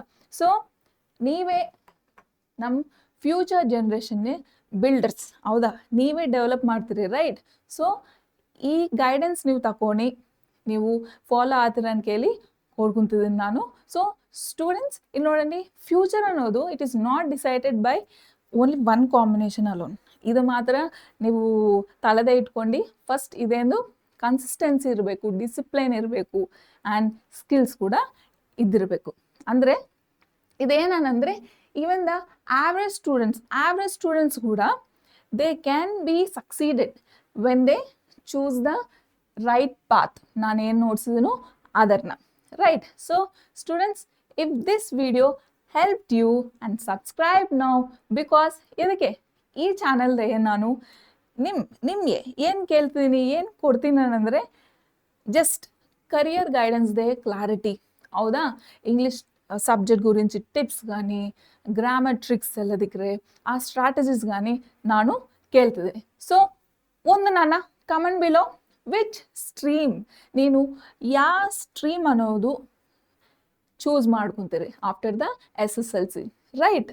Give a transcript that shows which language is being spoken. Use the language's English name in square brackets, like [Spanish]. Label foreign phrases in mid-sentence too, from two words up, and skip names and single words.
[Kannada] ಸೊ ನೀವೇ ನಮ್ಮ [English] future generationಗೆ builders. [Kannada] ಹೌದಾ? ನೀವೇ ಡೆವಲಪ್ ಮಾಡ್ತೀರಿ, ರೈಟ್? ಸೊ ಈ ಗೈಡೆನ್ಸ್ ನೀವು ತಗೊಂಡು ನೀವು ಫಾಲೋ ಆಗ್ತೀರ ಅಂತ ಕೇಳಿ ಕೊಡ್ಕೊಂತಿದ್ದೀನಿ ನಾನು. ಸೊ ಸ್ಟೂಡೆಂಟ್ಸ್, ಇಲ್ಲಿ ನೋಡಂడి, ಫ್ಯೂಚರ್ ಅನ್ನೋದು [English] it is not decided by only one combination alone. [Kannada] ಇದು ಮಾತ್ರ ನೀವು ತಲೆದೇ ಇಟ್ಕೊಂಡು ಫಸ್ಟ್ ಇದೇಂದು ಕನ್ಸಿಸ್ಟೆನ್ಸಿ ಇರಬೇಕು, ಡಿಸಿಪ್ಲೈನ್ ಇರಬೇಕು [English] and skills [Kannada] ಕೂಡ ಇದ್ದಿರಬೇಕು. ಅಂದರೆ ಇದೇನಂದರೆ [English] even the average students [Kannada] ಕೂಡ [English] they can be succeeded when they choose the right path. [Kannada] ನಾನೇನು ನೋಡ್ಸಿದ್ದೀನೋ ಅದನ್ನ, ರೈಟ್? ಸೊ ಸ್ಟೂಡೆಂಟ್ಸ್, [English] if this video helped you and subscribe now, because [Kannada] ಇದಕ್ಕೆ ಈ ಚಾನಲ್ದೇ ನಾನು ನಿಮಗೆ ಏನು ಕೇಳ್ತೀನಿ, ಏನು ಕೊಡ್ತೀನಿ ಅಂದರೆ [English] just career guidanceದೇ clarity. [Telugu] ಹೌದಾ? [English] English subject [Telugu] గురించి టిప్స్ కానీ, [English] grammar tricks [Kannada] ಎಲ್ಲ ದಿಕ್ಕರೆ ಆ ಸ್ಟ್ರಾಟಜೀಸ್ కానీ ನಾನು ಕೇಳ್ತಿದ್ದೀನಿ. ಸೊ ಒಂದು ನನ್ನ [English] comment below which stream, [Kannada] ನೀನು ಯಾವ ಸ್ಟ್ರೀಮ್ ಅನ್ನೋದು ಚೂಸ್ ಮಾಡ್ಕೊತೀರಿ [English] after the SSLC, [Kannada] ರೈಟ್?